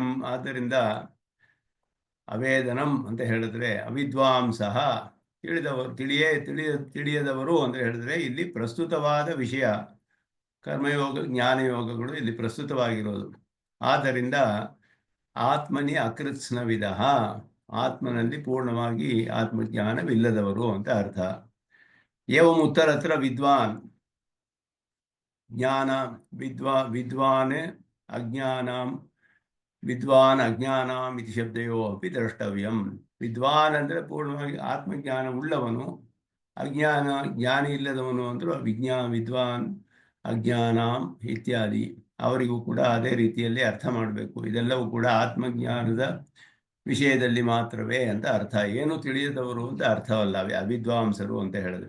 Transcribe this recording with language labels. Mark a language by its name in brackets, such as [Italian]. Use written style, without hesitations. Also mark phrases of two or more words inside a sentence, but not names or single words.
[Kannada] ಆದ್ದರಿಂದ ಅವೇದನಂ ಅಂತ ಹೇಳಿದ್ರೆ ಅವಿದ್ವಾಂಸಃ, ತಿಳಿಯದವರು ಅಂತ ಹೇಳಿದ್ರೆ ಇಲ್ಲಿ ಪ್ರಸ್ತುತವಾದ ವಿಷಯ. ಕರ್ಮಯೋಗ ಜ್ಞಾನಯೋಗಗಳು ಇಲ್ಲಿ ಪ್ರಸ್ತುತವಾಗಿರೋದು. ಆದ್ದರಿಂದ [Sanskrit] ಆತ್ಮನಿ ಅಕೃತ್ಸ್ನವಿದ, [Kannada] ಆತ್ಮನಲ್ಲಿ ಪೂರ್ಣವಾಗಿ ಆತ್ಮಜ್ಞಾನವಿಲ್ಲದವರು ಅಂತ ಅರ್ಥ. [Sanskrit] ಏವಂ ಉತ್ತರತ್ರ ವಿದ್ವಾನ್ ಜ್ಞಾನ ವಿದ್ವಾನ್ ಅಜ್ಞಾನಂ ವಿದ್ವಾನ್ ಅಜ್ಞಾನಂ ಇತಿ ಶಬ್ದಯೋ ಅಪಿ ದ್ರಷ್ಟವ್ಯಂ. [Kannada] ವಿದ್ವಾನ್ ಅಂದರೆ ಪೂರ್ಣವಾಗಿ ಆತ್ಮಜ್ಞಾನ ಉಳ್ಳವನು, ಜ್ಞಾನಿ ಇಲ್ಲದವನು ಅಂದರೂ [Sanskrit] ವಿದ್ವಾನ್ ಅಜ್ಞಾನಂ ಇತ್ಯಾದಿ. [Kannada] ಅವರಿಗೂ ಕೂಡ ಅದೇ ರೀತಿಯಲ್ಲಿ ಅರ್ಥ ಮಾಡಬೇಕು. ಇದೆಲ್ಲವೂ ಕೂಡ ಆತ್ಮಜ್ಞಾನದ ವಿಷಯದಲ್ಲಿ ಮಾತ್ರವೇ ಅಂತ ಅರ್ಥ. ಏನು ತಿಳಿಯದವರು ಅಂತ ಅರ್ಥವಲ್ಲ ಅವಿದ್ವಾಂಸರು ಅಂತ ಹೇಳಿದ್ರೆ.